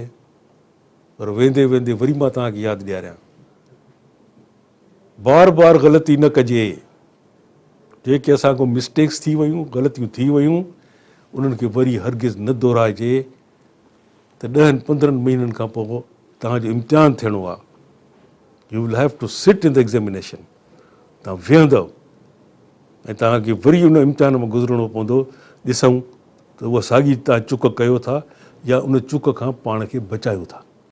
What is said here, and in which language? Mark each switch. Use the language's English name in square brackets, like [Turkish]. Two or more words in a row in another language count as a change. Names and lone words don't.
[Sindhi] पर वेंदे वेंदे वरी मां तव्हांखे यादि ॾियारियां, बार बार ग़लती न कजे। जेके असांखां मिस्टेक्स थी वियूं, ग़लतियूं थी वियूं, उन्हनि खे वरी हरगिज़ न दोहराइजे। त 10-15 महीननि खां पोइ तव्हांजो इम्तिहान थियणो आहे। [English] You will have to sit in the examination. [Sindhi] तव्हां वेहंदव ऐं तव्हांखे वरी उन इम्तिहान मां गुज़रणो पवंदो। ॾिसूं त उहा साॻी तव्हां चुक कयो था या उन चुक खां पाण खे बचायो था।